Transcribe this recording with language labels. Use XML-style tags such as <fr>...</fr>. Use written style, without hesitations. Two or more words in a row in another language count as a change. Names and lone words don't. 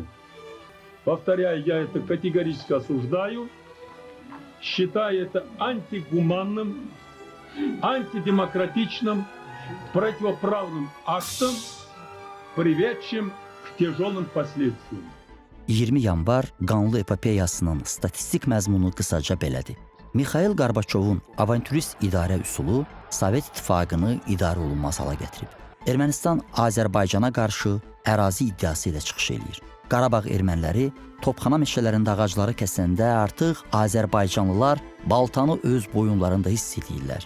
<ru>Повторяю, я это категорически осуждаю, считаю это антигуманным, антидемократичным, противоправным актом, приведшим к tezolun последствиям.</ru> <az>20 yanvar qanlı epopeyasının statistik məzmunu qısaca belədir. Mikhail Gorbaçovun avantürist idarə üsulu Sovet İttifaqını idarə olunmaz hala gətirib. Ermənistan Azərbaycana qarşı ərazi iddiası ilə çıxış eləyir. Qarabağ erməniləri topxana meşələrində ağacları kəsəndə artıq Azərbaycanlılar baltanı öz boyunlarında hiss edirlər.</az>